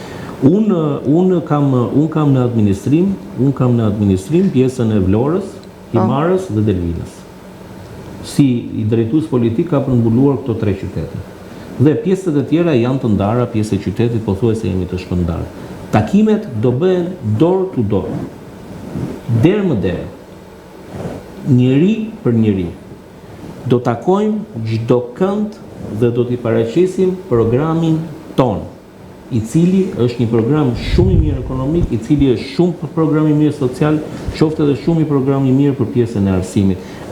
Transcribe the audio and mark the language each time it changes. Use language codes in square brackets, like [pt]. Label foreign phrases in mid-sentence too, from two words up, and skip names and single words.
[sq] Unë kam në administrim pjesën e Vlorës, Himarës dhe Delvinës. Si i drejtues politik ka përmbuluar këto 3 qytete. Dhe pjesët e tjera janë të ndara, pjesë e qytetit pothuajse jemi të shpërndarë. Takimet do bëhen [en] door to door. [sq] Derë më derë. Njëri për njëri. Do takojmë çdo kënd dhe do t'i paraqesim programin ton, i cili është një program shumë i mirë ekonomik, i cili është shumë program i mirë social, qoftë edhe shumë i program i mirë për pjesën e arsimit.